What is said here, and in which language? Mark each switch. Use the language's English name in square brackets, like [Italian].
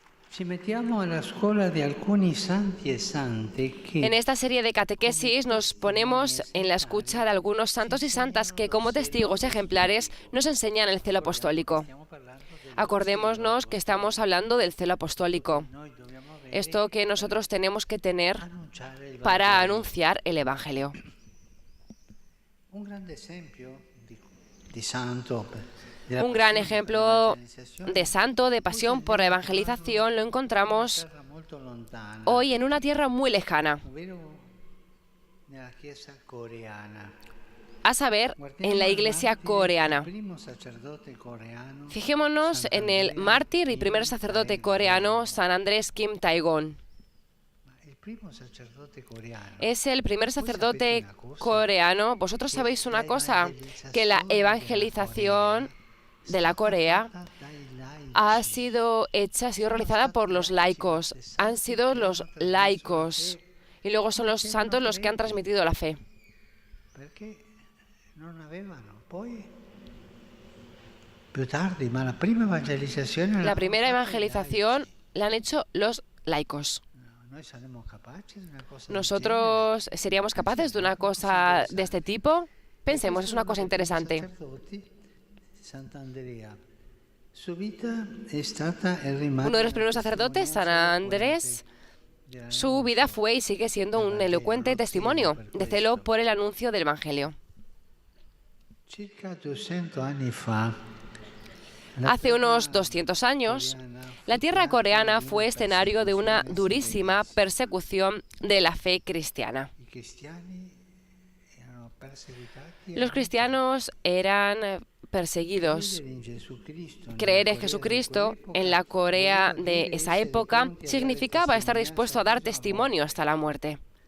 [Italian] Ci mettiamo alla scuola di alcuni santi e sante che [Spanish] En esta serie de catequesis nos ponemos en la escucha de algunos santos y santas que, como testigos ejemplares, nos enseñan el celo apostólico. Acordémonos que estamos hablando del celo apostólico, esto que nosotros tenemos que tener para anunciar el Evangelio. [Italian] un grande esempio di santo [Spanish] Un gran ejemplo de santo, de pasión por la evangelización, lo encontramos hoy en una tierra muy lejana, [Italian] nella Chiesa coreana. [Spanish] a saber, en la iglesia coreana. [Italian] Primo sacerdote coreano [Spanish] Fijémonos en el mártir y primer sacerdote coreano San Andrés Kim Tae-gon. [Italian] il primo sacerdote coreano. [Spanish] Es el primer sacerdote coreano. Vosotros sabéis una cosa, que la evangelización de la Corea ha sido realizada por los laicos. Han sido los laicos. Y luego son los santos los que han transmitido la fe. [Italian] Perché non avevano poi più tardi, ma la prima evangelizzazione [Spanish] La primera evangelización la han hecho los laicos. [Italian] noi saremmo capaci di una cosa [Spanish] ¿Nosotros seríamos capaces de una cosa de este tipo? Pensemos, es una cosa interesante. [Italian] Sant'Andrea. Su vita è stata e rimane [Spanish] Uno de los primeros sacerdotes, San Andrés, su vida fue y sigue siendo un elocuente testimonio de celo por el anuncio del Evangelio. [Italian] circa 200 anni fa. [Spanish] Hace unos 200 años, la tierra coreana fue escenario de una durísima persecución de la fe cristiana. [Italian] I cristiani erano perseguitati. [Spanish] Los cristianos eran perseguidos. Creer en Jesucristo en la Corea de esa época significaba estar dispuesto a dar testimonio hasta la muerte.